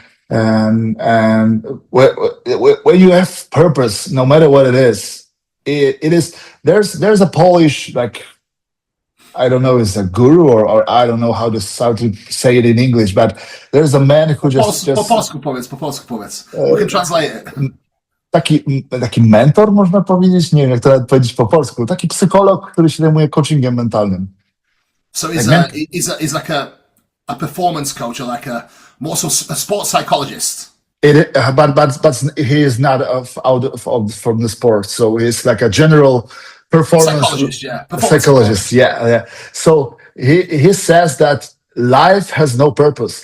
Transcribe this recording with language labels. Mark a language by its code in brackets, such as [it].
[en] And when you have purpose, no matter what it is, it is there's a Polish, like, I don't know, is a guru, or I don't know how to say it in English, but there's a man who just [pl] Po polsku powiedz. [en] We can translate it. Taki mentor, można powiedzieć, nie wiem, jak to nawet powiedzieć po polsku, taki psycholog, który się zajmuje coachingiem mentalnym. So he's like a performance coach, or like a sports psychologist. But he is not from the sport, so he's like a general performance psychologist. Yeah, psychologist. Yeah. So he says that life has no purpose.